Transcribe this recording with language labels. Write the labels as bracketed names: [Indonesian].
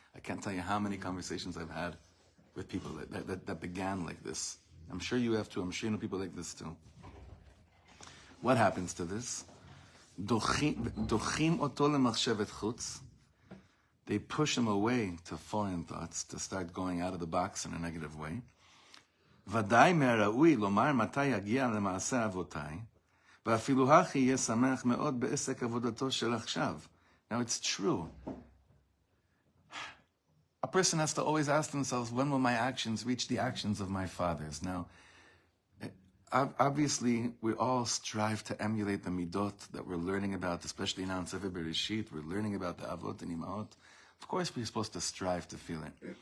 [English] I can't tell you how many conversations I've had with people that began like this. I'm sure you have too. I'm sure you know people like this too. What happens to this? [Hebrew] Dochim oto lemachshevet chutz. [English] They push him away to foreign thoughts, to start going out of the box in a negative way. [Hebrew] ודאי מהראוי לומר מתי יגיע למעשה אבותיי, ואפילו הכי יהיה שמח מאוד בעסק עבודתו של עכשיו. [English] Now it's true. A person has to always ask themselves, when will my actions reach the actions of my fathers? Now, obviously, we all strive to emulate the midot that we're learning about, especially now in Sefer Bereshit. We're learning about the avot and imaot. Of course, we're supposed to strive to feel it.